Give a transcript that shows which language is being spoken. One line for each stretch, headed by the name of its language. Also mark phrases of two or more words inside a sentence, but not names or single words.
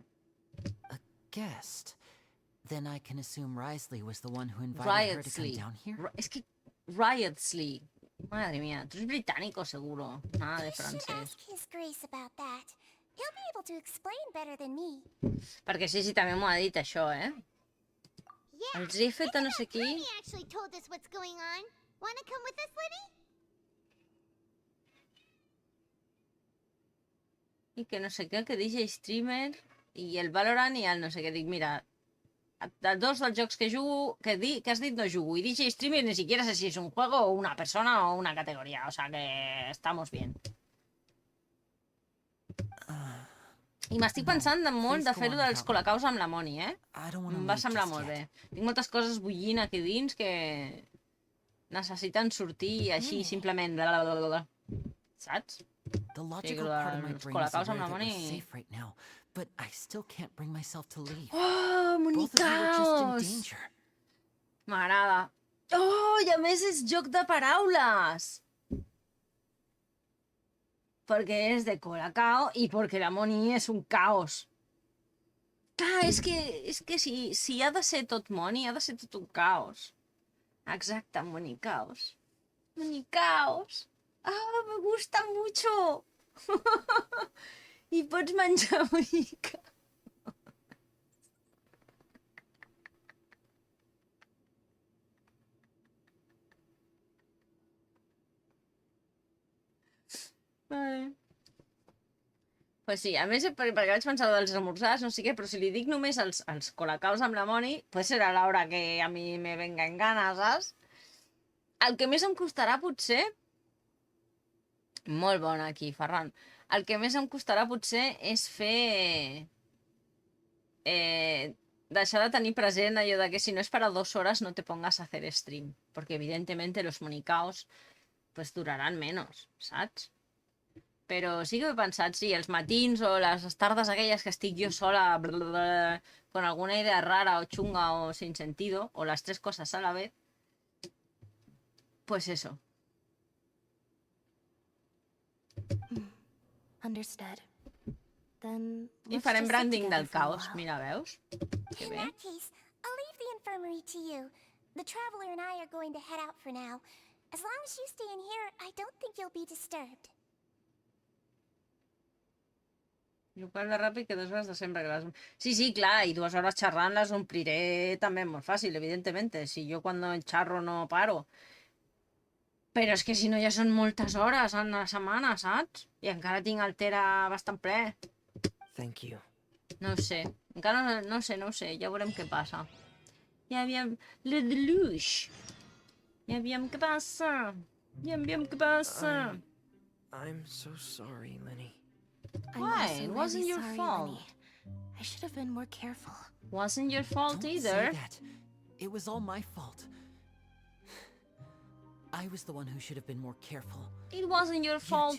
English: A guest? Then I can assume Risley was the one who invited her to come down here?
Catalan: És que Riotsly.
Spanish: Madre mía, tú eres británico seguro. Nada de
English: You should
Spanish: francés.
English: ask His Grace about that. He'll be able to explain better than me.
Catalan: Perquè sí, també m'ho ha dit això, eh?
English: Yeah,
Catalan: Els he fet a no sé qui.
English: Lenny actually told us what's going on. Wanna come with us, Lenny?
Catalan: I que no sé què, que DJ Streamer i el Valorant i el no sé què. Dic, mira, de dos dels jocs que jugo, que has dit no jugo. I DJ Streamer
Spanish: ni siquiera sé
Catalan: si és un juego o una persona o una categoria.
Spanish: O sea que estamos bien.
Catalan: I m'estic pensant molt de fer-ho dels colacaus amb la Moni, eh? Em va semblar molt bé. Tinc moltes coses bullint aquí dins que necessiten sortir així simplement. Saps?
English: The logical part of my brain is aware that we're safe right now, but I still can't bring myself to leave. Oh, Both of you are just in
Catalan: monicaos!
English: danger.
Catalan: M'agrada. Oh, i a més és joc de paraules! Perquè és de Colacao i perquè la Moni és un caos. Clar, és que si ha de ser tot Moni, ha de ser tot un caos. Exacte, monicaos. Monicaos.
Spanish: Ah, me gusta mucho.
Catalan: I pots menjar monica. Vale. Pues sí, a més, perquè vaig pensar dels esmorzars, no sé què, però si li dic només els colacaos amb la Moni, pues serà l'hora que
Spanish: a mi me venga en gana,
Catalan: saps? El que més em costarà potser... Molt bona aquí, Ferran. El que més em costarà potser és fer... deixar de tenir present allò de que si no és
Spanish: para 2 horas no te pongas a hacer stream. Porque evidentemente los monicaos pues durarán menos,
Catalan: saps? Però sí que he pensat, sí, els matins o les tardes aquelles que estic jo sola
Spanish: con alguna idea rara o chunga o sin sentido, o las 3 cosas a la vez, pues eso.
English: Understood. Then I let's
Catalan: farem
English: just sit
Catalan: branding
English: together
Catalan: del
English: for a
Catalan: caos,
English: while.
Catalan: mira, veus? Que
English: In
Catalan: bé.
English: that case, I'll leave the infirmary to you. The Traveler and I are going to head out for now. As long as you stay in here, I don't think you'll be disturbed.
Catalan: Igual de ràpid que 2 hores de sempre. Que sí, sí, clar,
Spanish: y 2 horas
Catalan: xerrant les ompliré també molt fàcil, evidentemente. Si jo quan xerro no paro. Però és que si no ja són moltes hores en la setmana, saps? I encara tinc el Tera bastant ple.
English: Thank you.
Catalan: No ho sé. Encara no ho sé. Ja veurem què passa. Ja aviam... Le deluge. Ja aviam què passa. Ja aviam què passa.
English: I'm so sorry, Lenny. Why? It wasn't your fault. Lenny. I should have been more careful. Wasn't your fault Don't either. say that. It was all my fault. I was the one who should have been more careful. It wasn't your fault